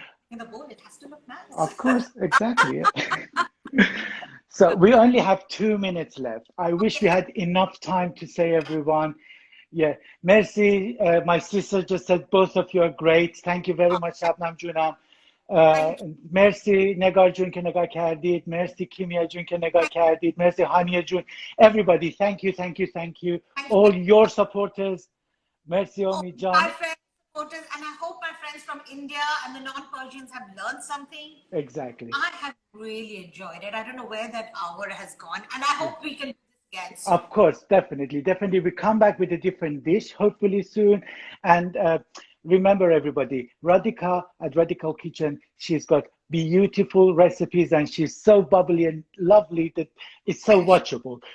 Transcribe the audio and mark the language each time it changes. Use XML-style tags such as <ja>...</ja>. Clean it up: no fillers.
<en>In the bowl, it has to look nice. Of course, exactly. Yeah. So we only have 2 minutes left. I wish we had enough time to say everyone. Yeah, merci. My sister just said both of you are great. Thank you very much, Shabnam Junam.</en> <fa>مرسی نگار جون که نگاه کردید مرسی کیمیا جون که نگاه کردید مرسی هانیه جون</fa> <en>everybody thank you all your supporters</en> <fa>مرسی امید جان</fa> <en>my friends supporters and I hope my friends from India and the non-Persians have learned something. Exactly. I have really enjoyed it. I don't know where that hour has gone and I hope we can do this again soon. Of course, definitely we come back with a different dish hopefully soon. And remember everybody, Radhika at Radical Kitchen, she's got beautiful recipes and she's so bubbly and lovely that it's so watchable.</en>